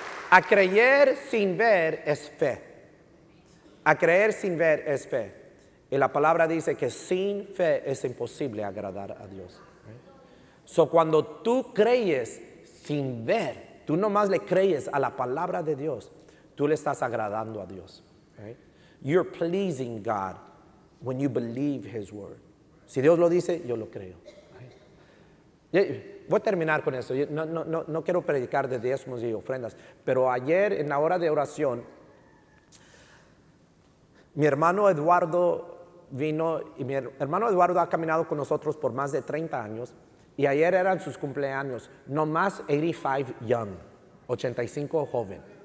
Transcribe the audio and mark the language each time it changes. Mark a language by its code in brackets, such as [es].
[es] A creer sin ver es fe. A creer sin ver es fe. Y la palabra dice que sin fe es imposible agradar a Dios. So, cuando tú crees sin ver, tú nomás le crees a la palabra de Dios, tú le estás agradando a Dios. [en] You're pleasing God when you believe His word. [es] Si Dios lo dice, yo lo creo. Voy a terminar con eso. No quiero predicar de diezmos y ofrendas, pero ayer en la hora de oración, mi hermano Eduardo vino, y mi hermano Eduardo ha caminado con nosotros por más de 30 años, y ayer eran sus cumpleaños, no más [en] 85 young, [es] 85 joven.